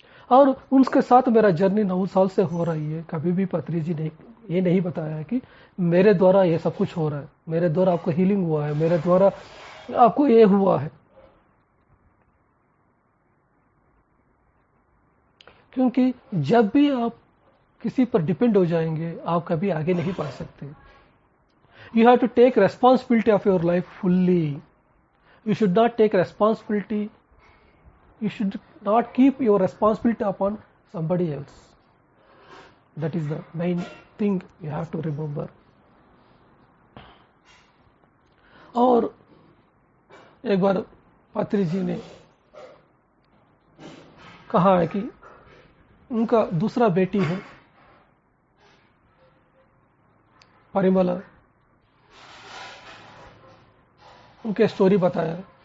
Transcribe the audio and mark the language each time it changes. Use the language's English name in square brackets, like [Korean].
[Hindi] और उनके साथ मेरा जर्नी 9 साल से हो रही है। कभी भी पत्री जी ने ये नहीं बताया है कि मेरे द्वारा ये सब कुछ हो रहा है, मेरे द्वारा आपको हीलिंग हुआ है, मेरे द्वारा आपको ये हुआ है। क्योंकि जब भी आप किसी पर डिपेंड हो जाएंगे, आप कभी आगे नहीं बढ़ सकते। [English] You have to take responsibility of your life fully. You should not take responsibility, you should not keep your responsibility upon somebody else. That is the main thing you have to remember. [Hindi] और एक बार पत्री जी ने कहा है कि उनका दूसरा बेटी है परिमला, उनके स्टोरी बताया।